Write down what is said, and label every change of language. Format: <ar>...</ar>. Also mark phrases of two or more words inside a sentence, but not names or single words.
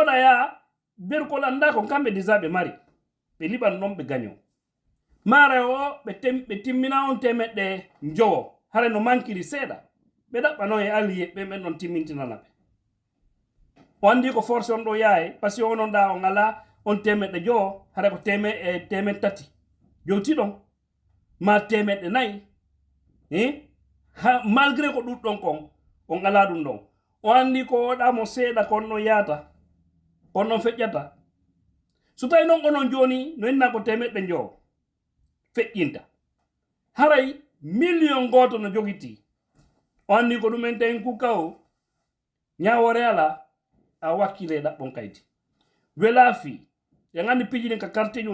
<ff>oɗa yaa berkol anda ko kamɓe déjà ɓe mari ɓe liɓan ɗon ɓe gaño mara o ɓe timmina on temeɗɗe njowo hara no mankiri seeɗa ɓe ɗaɓɓano e allié ɓe ɓen ɗon timmintinana ɓe o andi ko force on ɗo yaaye</ff> <fr>par ce que</fr> <ff>onon ɗa on ala on temeɗɗe jowo hara ko temeɗɗe tati jowti ɗon ma temeɗɗe nayyi malgré ko ɗuɗɗon kon on ala ɗum ɗon o andi ko oɗamo seeɗa kon ɗon yaata kon ɗon feƴƴata so tawi noon onon joni no inna ko temeɗɗe jowo feƴƴinta haray million goto no jogiti o andi ko ɗumen tawi kuka o ñawore ala a wakkile ɗaɓɓon kaydi wela fi ya gandi pijini ka quartier ji</ff>